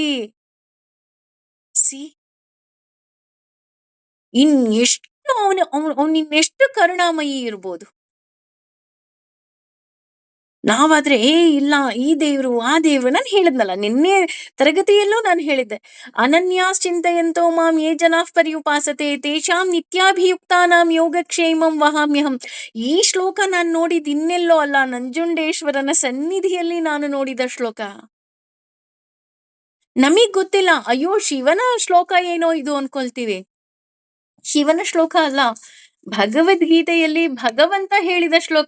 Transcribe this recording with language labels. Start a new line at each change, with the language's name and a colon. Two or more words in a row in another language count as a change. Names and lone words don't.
Kannada: ಸಿ, ಇನ್ನೆಷ್ಟು ಇನ್ನೆಷ್ಟು ಕರುಣಾಮಯಿ ಇರ್ಬೋದು. ನಾವಾದ್ರೆ ಇಲ್ಲ, ಈ ದೇವ್ರು ಆ ದೇವ್ರು, ನಾನು ಹೇಳಿದ್ನಲ್ಲ ನಿನ್ನೆ ತರಗತಿಯಲ್ಲೂ ನಾನು ಹೇಳಿದ್ದೆ,
Sanskrit: ಅನನ್ಯಾಸ್ ಚಿಂತೆಯಂತೋ ಮಾಂ ಯೇ ಜನಾಃ ಪರ್ಯುಪಾಸತೆ ತೇಷಾಂ ನಿತ್ಯಾಭಿಯುಕ್ತಾನಾಂ ಯೋಗಕ್ಷೇಮಂ ವಹಾಮ್ಯಹಂ.
Kannada: ಈ ಶ್ಲೋಕ ನಾನು ನೋಡಿದ್ ಇನ್ನೆಲ್ಲೋ ಅಲ್ಲ, ನಂಜುಂಡೇಶ್ವರನ ಸನ್ನಿಧಿಯಲ್ಲಿ ನಾನು ನೋಡಿದ ಶ್ಲೋಕ. ನಮಗ್ ಗೊತ್ತಿಲ್ಲ, ಅಯ್ಯೋ ಶಿವನ ಶ್ಲೋಕ ಏನೋ ಇದು ಅನ್ಕೊಳ್ತೀವಿ. ಶಿವನ ಶ್ಲೋಕ ಅಲ್ಲ, ಭಗವದ್ಗೀತೆಯಲ್ಲಿ ಭಗವಂತ ಹೇಳಿದ ಶ್ಲೋಕ.